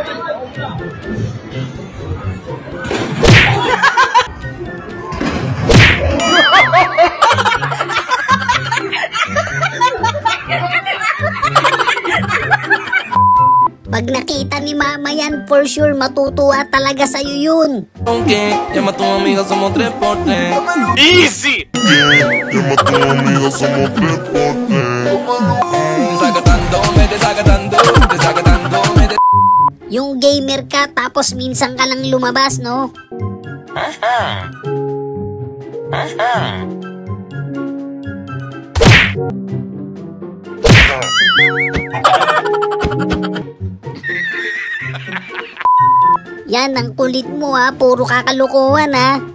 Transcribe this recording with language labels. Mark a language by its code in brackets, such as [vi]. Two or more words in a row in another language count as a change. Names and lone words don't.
[tl] Pag nakita ni mama yan, [en] for sure [tl] matutuwa talaga sa'yo yun. [es] Aunque llama a tu amiga, somos 3x3. Easy! Llama a tu amiga, somos 3x3. Desacatando, me desacatando, desacatando, me de... [tl] Yung gamer ka tapos minsan ka lang lumabas, no? Yan, ang kulit mo ha, puro kakalukuhan ha.